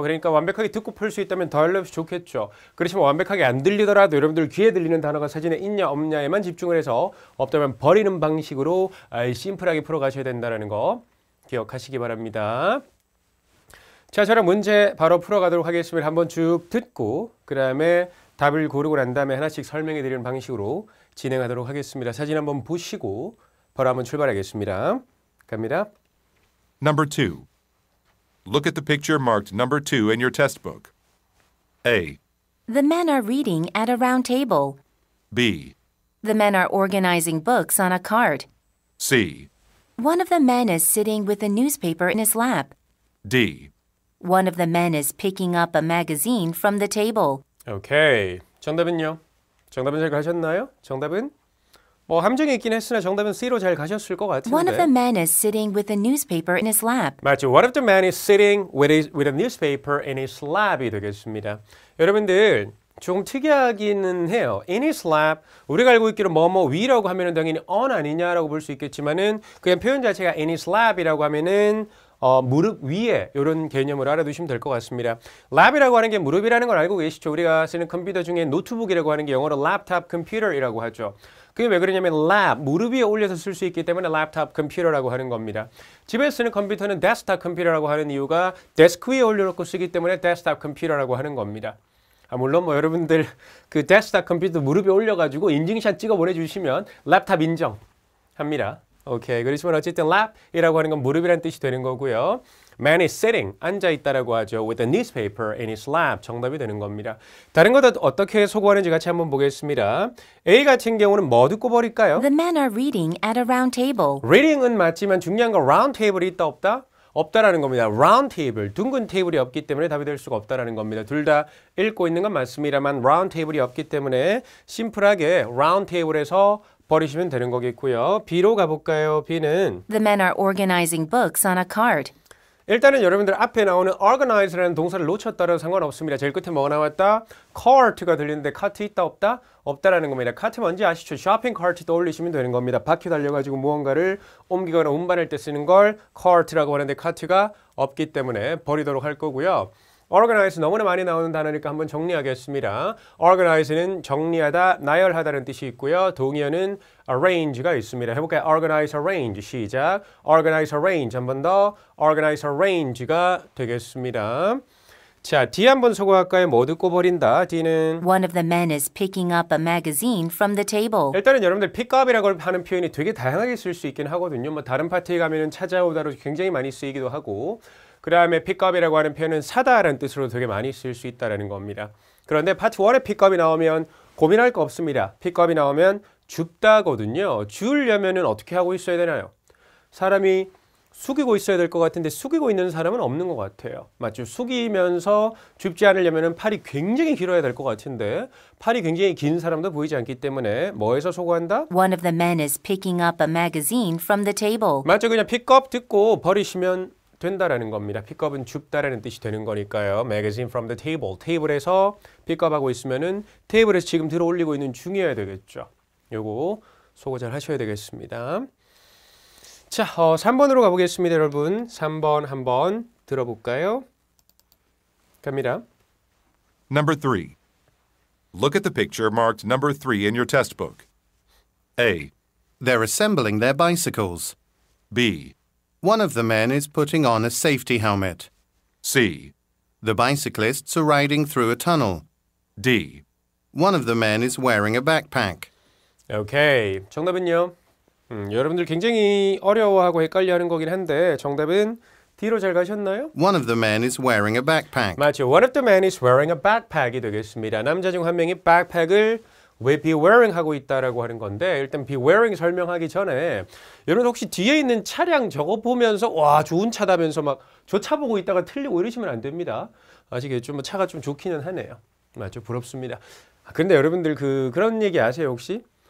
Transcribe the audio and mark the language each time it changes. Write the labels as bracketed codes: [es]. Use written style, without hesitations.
[ko] 그러니까 완벽하게 듣고 풀 수 있다면 더 알려주면 좋겠죠. 그렇지만 완벽하게 안 들리더라도 여러분들 귀에 들리는 단어가 사진에 있냐 없냐에만 집중을 해서 없다면 버리는 방식으로 심플하게 풀어가셔야 된다는 거 기억하시기 바랍니다. 자, 저랑 문제 바로 풀어가도록 하겠습니다. 한번 쭉 듣고 그 다음에 답을 고르고 난 다음에 하나씩 설명해 드리는 방식으로 진행하도록 하겠습니다. 사진 한번 보시고 바로 한번 출발하겠습니다. 갑니다. [en] Number 2. Look at the picture marked number 2 in your test book. A. The men are reading at a round table. B. The men are organizing books on a cart. C. One of the men is sitting with a newspaper in his lap. D. One of the men is picking up a magazine from the table. [ko] 오케이. 정답은요? 정답은 잘 가셨나요? 정답은? 함정이 있긴 했으나 정답은 C로 잘 가셨을 것 같은데. [en] One of the men is sitting with a newspaper in his lap. [ko] 맞죠. [en] One of the men is sitting with a newspaper in his lap [ko] 이 되겠습니다. 여러분들 조금 특이하기는 해요. In his lap, 우리가 알고 있기로 위라고 하면은 당연히 on 아니냐라고 볼 수 있겠지만은 그냥 표현 자체가 [en] in his lap [ko] 이라고 하면은 무릎 위에 이런 개념으로 알아두시면 될 것 같습니다. 랩이라고 하는 게 무릎이라는 걸 알고 계시죠? 우리가 쓰는 컴퓨터 중에 노트북이라고 하는 게 영어로 랩탑 컴퓨터이라고 하죠. 그게 왜 그러냐면 랩, 무릎 위에 올려서 쓸 수 있기 때문에 랩탑 컴퓨터라고 하는 겁니다. 집에서 쓰는 컴퓨터는 데스크탑 컴퓨터라고 하는 이유가 데스크 위에 올려놓고 쓰기 때문에 데스크탑 컴퓨터라고 하는 겁니다. 물론 여러분들 그 데스크탑 컴퓨터 무릎에 올려가지고 인증샷 찍어 보내주시면 랩탑 인정합니다. 오케이. 그렇지만 어쨌든 랩이라고 하는 건 무릎이라는 뜻이 되는 거고요. [en] Man is sitting, [ko] 앉아있다라고 하죠. [en] With a newspaper in his lap. [ko] 정답이 되는 겁니다. 다른 것 어떻게 소거하는지 같이 한번 보겠습니다. A 같은 경우는 뭐 듣고 버릴까요? [en] The men are reading at a round table. [ko] Reading은 맞지만 중요한 건 round table이 있다 없다? 없다라는 겁니다. round table, 둥근 테이블이 없기 때문에 답이 될 수가 없다라는 겁니다. 둘 다 읽고 있는 건 맞습니다만 round table이 없기 때문에 심플하게 round table에서 버리시면 되는 거겠고요. B로 가볼까요? B는 [en] The men are organizing books on a cart. [ko] 일단은 여러분들 앞에 나오는 organize라는 동사를 놓쳤다는 상관없습니다. 제일 끝에 뭐가 나왔다? cart가 들리는데 카트 있다 없다? 없다라는 겁니다. 카트 뭔지 아시죠? 쇼핑 카트 떠올리시면 되는 겁니다. 바퀴 달려가지고 무언가를 옮기거나 운반할 때 쓰는 걸 cart라고 하는데 카트가 없기 때문에 버리도록 할 거고요. organize 너무나 많이 나오는 단어니까 한번 정리하겠습니다. organize는 정리하다, 나열하다는 뜻이 있고요. 동의어는 arrange가 있습니다. 해볼까요? organize, arrange. 시작. organize, arrange. 한 번 더. organize, arrange가 되겠습니다. 자, D 한번 소개할까요? 뭐 듣고 버린다. D는 [en] One of the men is picking up a magazine from the table. [ko] 일단은 여러분들 pickup이라고 하는 표현이 되게 다양하게 쓸 수 있긴 하거든요. 뭐 다른 파트에 가면은 찾아오다로 굉장히 많이 쓰이기도 하고, 그 다음에 pickup이라고 하는 표현은 사다라는 뜻으로 되게 많이 쓸 수 있다라는 겁니다. 그런데 파트 1에 pickup이 나오면 고민할 거 없습니다. pickup이 나오면 줍다거든요. 주려면은 어떻게 하고 있어야 되나요? 사람이 숙이고 있어야 될 것 같은데 숙이고 있는 사람은 없는 것 같아요. 맞죠? 숙이면서 줍지 않으려면 팔이 굉장히 길어야 될 것 같은데 팔이 굉장히 긴 사람도 보이지 않기 때문에 뭐에서 소거한다? [en] One of the men is picking up a magazine from the table. [ko] 맞죠? 그냥 pick up 듣고 버리시면 된다라는 겁니다. pick up은 줍다라는 뜻이 되는 거니까요. [en] magazine from the table. [ko] 테이블에서 pick up 하고 있으면은 테이블에서 지금 들어 올리고 있는 중이어야 되겠죠. 요거 소거 잘 하셔야 되겠습니다. 자, 3번으로 가보겠습니다, 여러분. 3번 한번 들어볼까요? 갑니다. [en] Number 3. Look at the picture marked number 3 in your test book. A, They're assembling their bicycles. B, One of the men is putting on a safety helmet. C, The bicyclists are riding through a tunnel. D. One of the men is wearing a backpack. [ko] 오케이. 정답은요? 여러분들 굉장히 어려워하고 헷갈려하는 거긴 한데 정답은 D로 잘 가셨나요? [en] One of the men is wearing a backpack. [ko] 맞죠. [en] One of the men is wearing a backpack [ko] 이 되겠습니다. 남자 중 한 명이 backpack을 왜 be wearing 하고 있다라고 하는 건데 일단 be wearing 설명하기 전에 여러분 혹시 뒤에 있는 차량 저거 보면서 와 좋은 차다면서 막 저 차 보고 있다가 틀리고 이러시면 안 됩니다. 아시겠죠? 뭐 차가 좀 좋기는 하네요. 맞죠. 부럽습니다. 근데 여러분들 그런 얘기 아세요 혹시?